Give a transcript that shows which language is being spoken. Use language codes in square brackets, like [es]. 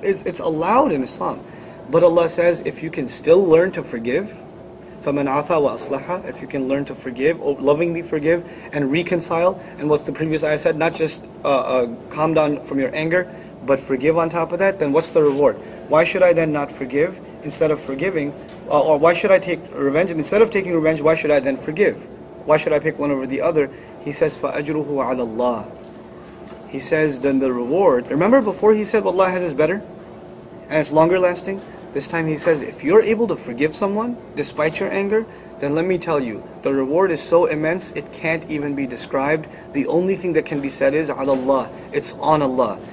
[en] It's allowed in Islam. But Allah says, if you can still learn to forgive, [ar] فَمَنْ عَفَى وَأَصْلَحَ, [en] if you can learn to forgive, lovingly forgive, and reconcile, and what's the previous ayah said, not just calm down from your anger, but forgive on top of that, then what's the reward? Why should I then not forgive instead of forgiving? Or why should I take revenge? And instead of taking revenge, why should I then forgive? Why should I pick one over the other? He says, [ar] فَأَجْرُهُ عَلَى اللَّهِ. [en] He says, then the reward. Remember before he said, Allah has is better? And it's longer lasting? This time he says, if you're able to forgive someone, despite your anger, then let me tell you, the reward is so immense, it can't even be described. The only thing that can be said is, [ar] عَلَى اللَّهِ. [en] It's on Allah.